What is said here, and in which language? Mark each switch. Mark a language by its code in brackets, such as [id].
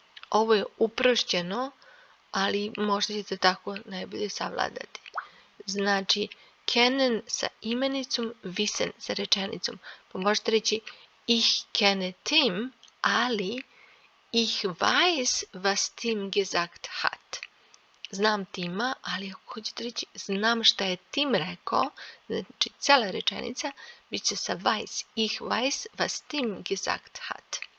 [sr] Ovo je uprošćeno, ali možda ćete tako najbolje savladati. Znači, kennen sa imenicom, wissen sa rečenicom. Pa možete reći [de] ich kenne Tim, [sr] ali [de] ich weiß, was Tim gesagt hat. [sr] Znam Tima, ali ako hoćete reći znam šta je Tim rekao, znači cela rečenica, bit će sa weiß. [de] Ich weiß, was Tim gesagt hat.